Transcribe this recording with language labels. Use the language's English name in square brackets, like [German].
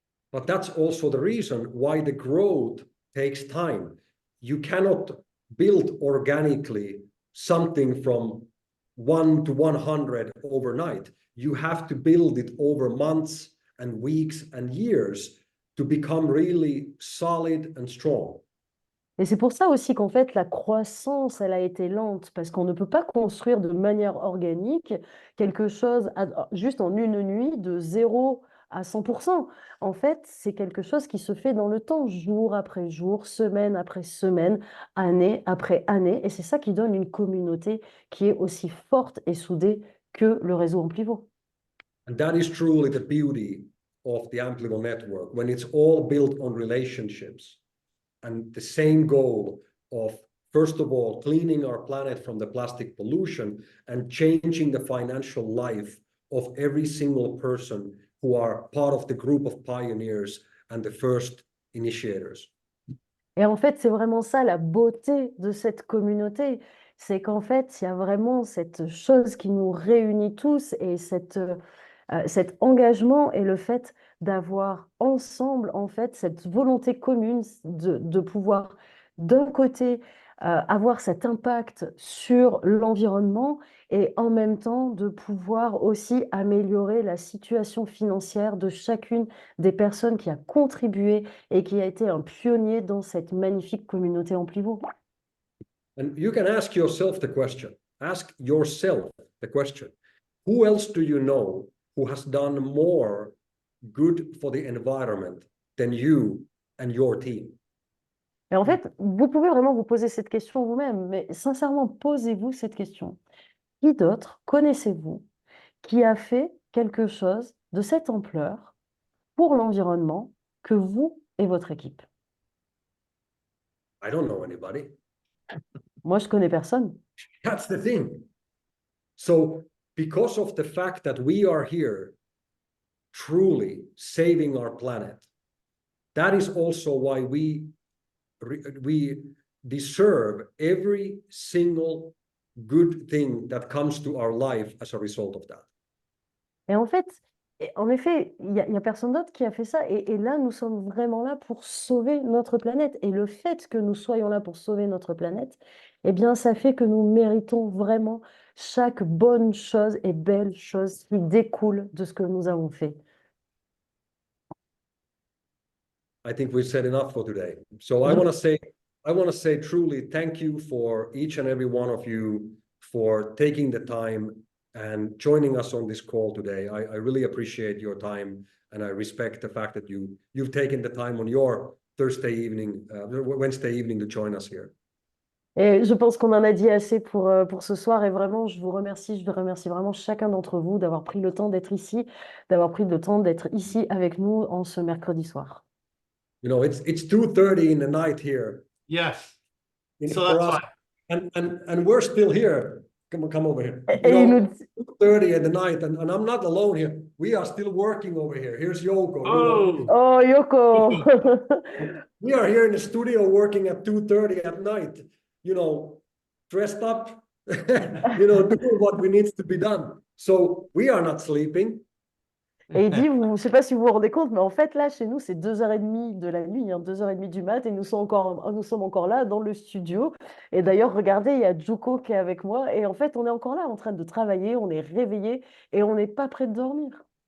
[English] But that's also the reason why the growth takes time. You cannot build organically something from 1 to 100 overnight. You have to build it over months and weeks and years to become really solid and strong. [French] Et c'est pour ça aussi qu'en fait, la croissance, elle a été lente, parce qu'on ne peut pas construire de manière organique quelque chose juste en une nuit de 0 à 100%. En fait, c'est quelque chose qui se fait dans le temps, jour après jour, semaine après semaine, année après année. Et c'est ça qui donne une communauté qui est aussi forte et soudée que le réseau en pivot. [English] And that is truly the beauty of the Amplivo network, when it's all built on relationships and the same goal of, first of all, cleaning our planet from the plastic pollution and changing the financial life of every single person who are part of the group of pioneers and the first initiators. [French] Et en fait, c'est vraiment ça la beauté de cette communauté, c'est qu'en fait, il y a vraiment cette chose qui nous réunit tous et cet engagement et le fait d'avoir ensemble, en fait, cette volonté commune de pouvoir, d'un côté, avoir cet impact sur l'environnement et en même temps de pouvoir aussi améliorer la situation financière de chacune des personnes qui a contribué et qui a été un pionnier dans cette magnifique communauté en pivot. [English] And you can ask yourself the question, who else do you know who has done more good for the environment than you and your team? [French] Et en fait, vous pouvez vraiment vous poser cette question vous-même, mais sincèrement, posez-vous cette question. Qui d'autre connaissez-vous qui a fait quelque chose de cette ampleur pour l'environnement que vous et votre équipe? [English] I don't know anybody. [French] Moi, je connais personne. [English] That's the thing. So, because of the fact that we are here truly saving our planet, that is also why we deserve every single good thing that comes to our life as a result of that. [French] Et en fait, en effet, il y a personne d'autre qui a fait ça. Et là, nous sommes vraiment là pour sauver notre planète. Et le fait que nous soyons là pour sauver notre planète, eh bien, ça fait que nous méritons vraiment chaque bonne chose et belle chose qui découle de ce que nous avons fait. [English] I think we've said enough for today. So I want to say truly thank you for each and every one of you for taking the time and joining us on this call today. I really appreciate your time, and I respect the fact that you've taken the time on your Wednesday evening to join us here. [French] Et je pense qu'on en a dit assez pour ce soir. Et vraiment, je vous remercie vraiment chacun d'entre vous d'avoir pris le temps d'être ici, d'avoir pris le temps d'être ici avec nous en ce mercredi soir. [English] You know, it's 2:30 in the night here. Yes. So For that's us, why. and we're still here. Come over here. [French] Et il nous [English] 2:30 at the night, and I'm not alone here. We are still working over here. Here's Yoko. Oh. Oh, Yoko! We are here in the studio working at 2:30 at night, dressed up, doing what we needs to be done. So we are not sleeping. [French] Et il dit, je ne sais pas si vous vous rendez compte, mais en fait, là, chez nous, c'est 2h30 de la nuit, 2h30 du mat, et nous sommes encore là dans le studio. Et d'ailleurs, regardez, il y a Juko qui est avec moi, et en fait, on est encore là en train de travailler, on est réveillés, et on n'est pas prêt de dormir.